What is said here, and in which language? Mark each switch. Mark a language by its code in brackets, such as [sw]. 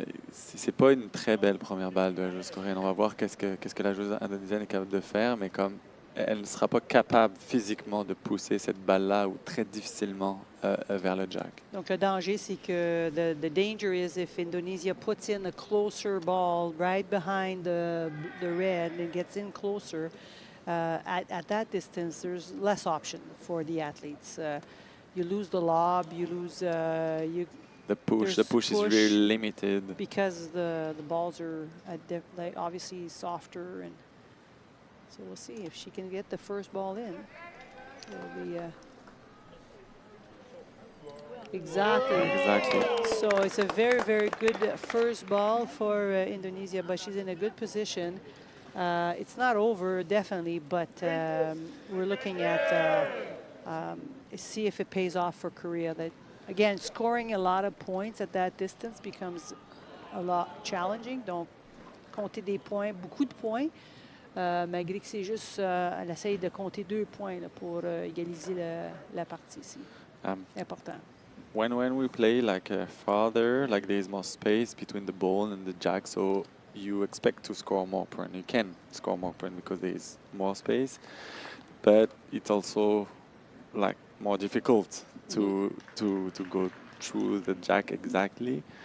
[fr] C'est pas une très belle première balle de la joueuse coréenne. On va voir qu'est-ce que la joueuse indonésienne est capable de faire, mais comme elle ne sera pas capable physiquement de pousser cette balle-là ou très difficilement vers le jack. Donc, le danger, c'est que [en] the danger is if Indonesia puts in a closer ball right behind the red and gets in closer, at that distance, there's less option for the athletes. You lose the lob, you lose... The push is really limited. Because the balls are like obviously softer, and so we'll see if she can get the first ball in. It'll be exactly. So it's a very, very good first ball for Indonesia, but she's in a good position. It's not over, definitely, but we're looking at see if it pays off for Korea. That again, scoring a lot of points at that distance becomes a lot challenging. [fr] Donc, compter des points, beaucoup de points, malgré que c'est juste, elle essaye de compter 2 points là, pour égaliser la partie ici. Important. [en] When we play like farther, like there's more space between the ball and the jack, so you expect to score more points. You can score more points because there's more space, but it's also like more difficult to go through the jack exactly.